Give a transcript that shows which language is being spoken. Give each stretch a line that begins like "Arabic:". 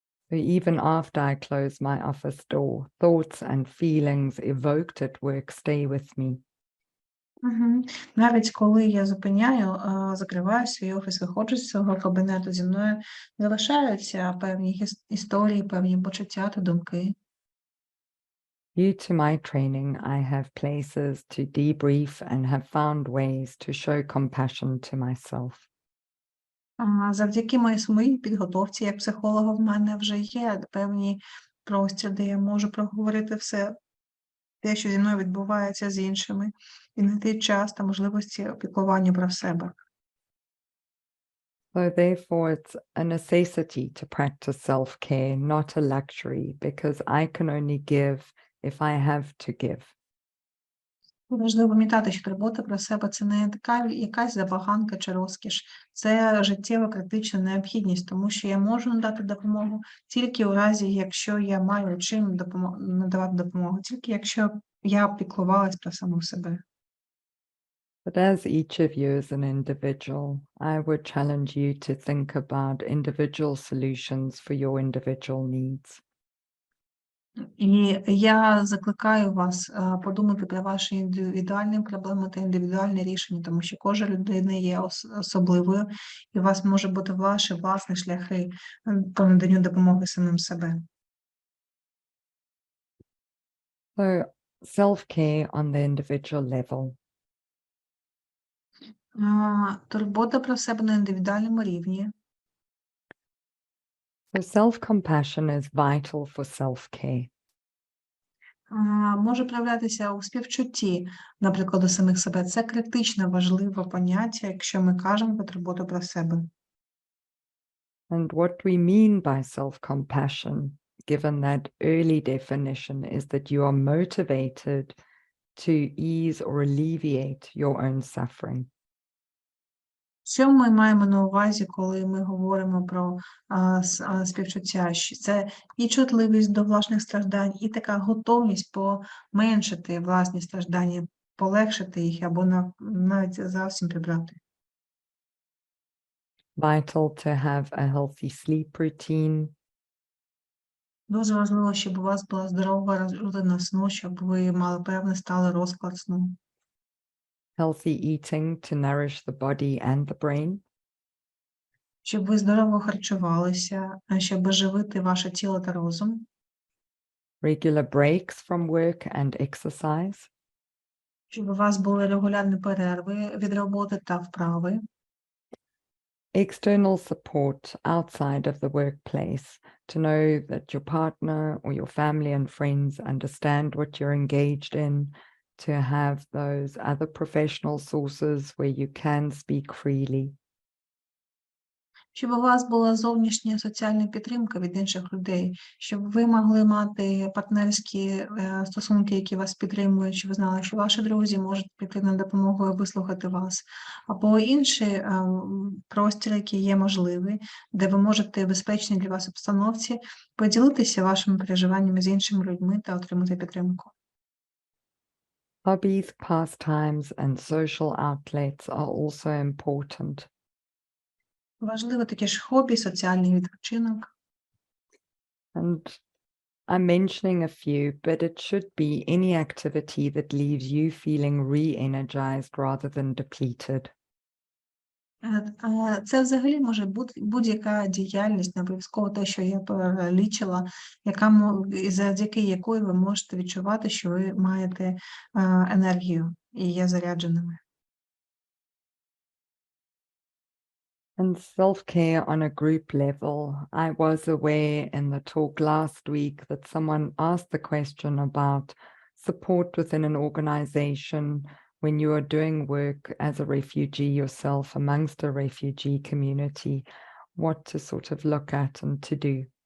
English: So even after I close my office door, thoughts and feelings evoked at work stay with me.
Ukrainian: Навіть коли я закриваю свій офіс, виходжу з цього кабінету, зі мною залишаються певні історії, певні почуття та думки.
English: Due to my training, I have places to debrief and have found ways to show compassion to myself.
Ukrainian: Завдяки моїй підготовці як психолога в мене вже є певні простір, де я можу проговорити все те, що зі мною відбувається з іншими, і знайти час та можливості піклування про себе.
English: So therefore, it's a necessity to practice self-care, not a luxury, because I can only give if I have to give.
Ukrainian: Важливо пам'ятати, що турбота про себе – це не така якась забаганка чи розкіш. Це життєва критична необхідність, тому що я можу надати допомогу тільки у разі, якщо я маю чим надавати допомогу, тільки якщо я піклувалась про саму себе.
English: But as each of you is an individual, I would challenge you to think about individual solutions for your individual needs.
Ukrainian: І я закликаю вас подумати про ваші індивідуальні проблеми та індивідуальні рішення, тому що кожна людина є особливою, і у вас може бути ваші власні шляхи по наданню допомоги самим себе.
English: So self-care on the individual level.
Ukrainian: Турбота про себе на індивідуальному рівні.
English: So self-compassion is vital for self-care.
Ukrainian: Може проявлятися у співчутті, наприклад, до самих себе. Це критично важливе поняття, якщо ми кажемо про турботу про себе.
English: And what we mean by self-compassion, given that early definition, is that you are motivated to ease or alleviate your own suffering.
Ukrainian: Що ми маємо на увазі, коли ми говоримо про співчуття? Це і чутливість до власних страждань, і така готовність поменшити власні страждання, полегшити їх або навіть зовсім прибрати.
English: Vital to have a healthy sleep routine.
Ukrainian: Дуже важливо, щоб у вас була здорова рутина сну, щоб ви мали певний сталий розклад сну.
English: Healthy eating to nourish the body and the brain.
Ukrainian: Щоб ви здорово харчувалися, щоб живити ваше тіло та розум.
English: Regular breaks from work and exercise.
Ukrainian: Щоб у вас були регулярні перерви від роботи та вправи.
English: External support outside of the workplace to know that your partner or your family and friends understand what you're engaged in, to have those other professional sources where you can speak freely.
Ukrainian: Щоб у вас була зовнішня соціальна підтримка від інших людей, щоб ви могли мати партнерські стосунки, які вас підтримують, щоб ви знали, що ваші друзі можуть піти на допомогу і вислухати вас, або інші простір, які є можливі, де ви можете в безпечній для вас обстановці поділитися вашими переживаннями з іншими людьми та отримати підтримку.
English: Hobbies, pastimes, and social outlets are also important.
Ukrainian: Важливо таке ж хобі, соціальний відпочинок.
English: And I'm mentioning a few, but it should be any activity that leaves you feeling re-energized rather than depleted.
Ukrainian: Це взагалі може бути будь-яка діяльність, не обов'язково те, що я перелічила, завдяки якої ви можете відчувати, що ви маєте енергію і є зарядженими.
English: And self-care on a group level. I was aware in the talk last week that someone asked the question about support within an organization when you are doing work as a refugee yourself amongst a refugee community, what to sort of look at and to do.